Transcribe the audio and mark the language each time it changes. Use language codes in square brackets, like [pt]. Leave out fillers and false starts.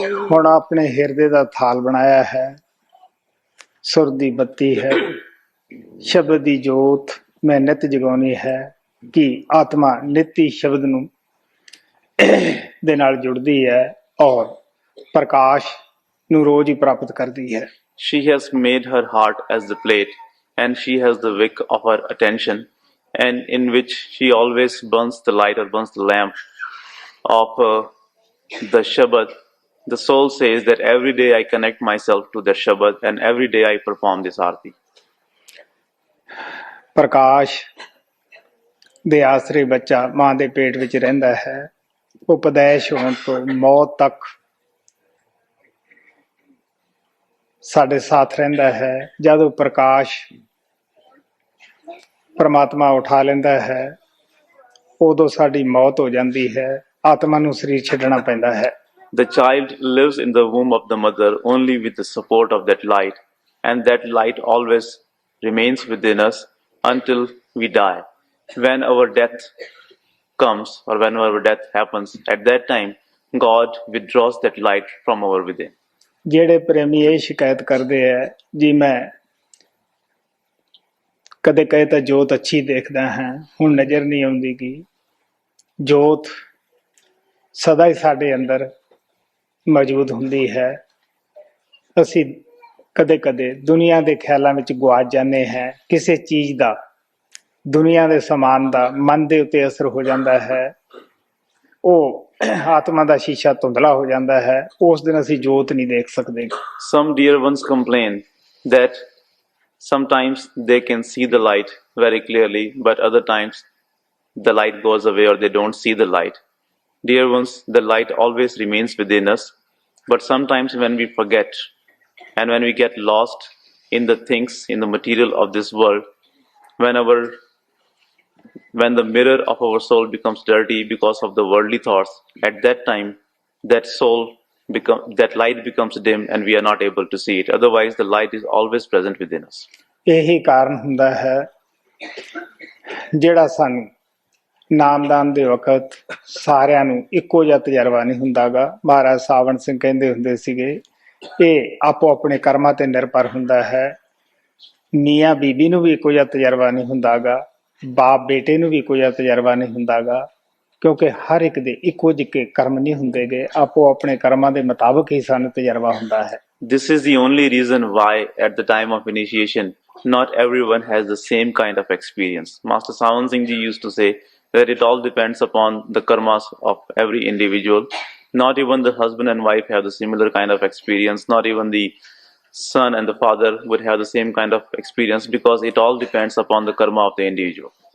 [pa] ਹੁਣ ਆਪਣੇ ਹਿਰਦੇ ਦਾ ਥਾਲ ਬਣਾਇਆ ਹੈ, ਸੁਰ ਦੀ ਬੱਤੀ ਹੈ, ਸ਼ਬਦ ਦੀ ਜੋਤ ਮੈਂ ਨਿਤ ਜਗਾਉਣੀ ਹੈ ਕਿ ਆਤਮਾ ਨਿਤੀ ਸ਼ਬਦ ਨੂੰ ਦੇ ਨਾਲ ਜੁੜਦੀ ਹੈ ਔਰ ਪ੍ਰਕਾਸ਼ ਨੂੰ ਰੋਜ਼ ਹੀ ਪ੍ਰਾਪਤ ਕਰਦੀ ਹੈ। [en] She has made her heart as the plate, and she has the wick of her attention, and in which she always burns the light or burns the lamp of the Shabad. The soul says that every day I connect myself to the Shabad, and every day I perform this arti. [pa] ਪ੍ਰਕਾਸ਼ ਦੇ ਆਸਰੇ ਬੱਚਾ ਮਾਂ ਦੇ ਪੇਟ ਵਿੱਚ ਰਹਿੰਦਾ ਹੈ। ਉਪਦੇਸ਼ ਹੋਣ ਤੋਂ ਮੌਤ ਤੱਕ ਸਾਡੇ ਸਾਥ ਰਹਿੰਦਾ ਹੈ। ਜਦ ਉਹ ਪ੍ਰਕਾਸ਼ ਪਰਮਾਤਮਾ ਉਠਾ ਲੈਂਦਾ ਹੈ, ਉਦੋਂ ਸਾਡੀ ਮੌਤ ਹੋ ਜਾਂਦੀ ਹੈ, ਆਤਮਾ ਨੂੰ ਸਰੀਰ ਛੱਡਣਾ ਪੈਂਦਾ ਹੈ। [en] The child lives in the womb of the mother only with the support of that light, and that light always remains within us until we die. When our death comes, or when our death happens, at that time God withdraws that light from our within. [pa] ਜਿਹੜੇ ਪ੍ਰੇਮੀ ਇਹ ਸ਼ਿਕਾਇਤ ਕਰਦੇ ਹੈ ਜੀ ਮੈਂ ਕਦੇ ਕਦੇ ਤਾਂ ਜੋਤ ਅੱਛੀ ਦੇਖਦਾ ਹਾਂ, ਹੁਣ ਨਜ਼ਰ ਨਹੀਂ ਆਉਂਦੀ ਗੀ। ਜੋਤ ਸਦਾ ਹੀ ਸਾਡੇ ਅੰਦਰ ਮੌਜੂਦ ਹੁੰਦੀ ਹੈ। ਅਸੀਂ ਕਦੇ ਕਦੇ ਦੁਨੀਆ ਦੇ ਖਿਆਲਾਂ ਵਿੱਚ ਗੁਆਚ ਜਾਂਦੇ ਹਾਂ। ਕਿਸੇ ਚੀਜ਼ ਦਾ, ਦੁਨੀਆ ਦੇ ਸਮਾਨ ਦਾ ਮਨ ਦੇ ਉੱਤੇ ਅਸਰ ਹੋ ਜਾਂਦਾ ਹੈ, ਉਹ ਆਤਮਾ ਦਾ ਸ਼ੀਸ਼ਾ ਧੁੰਦਲਾ ਹੋ ਜਾਂਦਾ ਹੈ। ਉਸ ਦਿਨ ਅਸੀਂ ਜੋਤ ਨਹੀਂ ਦੇਖ ਸਕਦੇ। [en] Some dear ones complain that sometimes they can see the light very clearly, but other times the light goes away or they don't see the light. Dear ones, the light always remains within us, but sometimes when we forget and when we get lost in the things, in the material of this world, when the mirror of our soul becomes dirty because of the worldly thoughts, at that time that light becomes dim and we are not able to see it. Otherwise the light is always present within us. [pa] ਇਹੀ ਕਾਰਨ ਹੁੰਦਾ ਹੈ ਜਿਹੜਾ ਸਾਨੂੰ ਨਾਮਦਾਨ ਦੇ ਵਕਤ ਸਾਰਿਆਂ ਨੂੰ ਇੱਕੋ ਜਿਹਾ ਤਜਰਬਾ ਨਹੀਂ ਹੁੰਦਾ ਗਾ। ਮਹਾਰਾਜ ਸਾਵਣ ਸਿੰਘ ਕਹਿੰਦੇ ਹੁੰਦੇ ਸੀਗੇ ਇਹ ਆਪੋ ਆਪਣੇ ਕਰਮਾਂ ਤੇ ਨਿਰਭਰ ਹੁੰਦਾ ਹੈ। ਮੀਆਂ ਬੀਬੀ ਨੂੰ ਵੀ ਇੱਕੋ ਜਿਹਾ ਤਜਰਬਾ ਨਹੀਂ ਹੁੰਦਾ ਗਾ, ਬਾਪ ਬੇਟੇ ਨੂੰ ਵੀ ਇੱਕੋ ਜਿਹਾ ਤਜਰਬਾ ਨਹੀਂ ਹੁੰਦਾ ਗਾ, ਕਿਉਂਕਿ ਹਰ ਇੱਕ ਦੇ ਇੱਕੋ ਜਿਹੇ ਕਰਮ ਨਹੀਂ ਹੁੰਦੇ ਗੇ। ਆਪੋ ਆਪਣੇ ਕਰਮਾਂ ਦੇ ਮੁਤਾਬਕ ਹੀ ਸਾਨੂੰ ਤਜਰਬਾ ਹੁੰਦਾ ਹੈ। [en] This is the only reason why at the time of initiation not everyone has the same kind of experience. Master Sawan Singh Ji used to say that it all depends upon the karmas of every individual. Not even the husband and wife have the similar kind of experience. Not even the son and the father would have the same kind of experience, because it all depends upon the karma of the individual.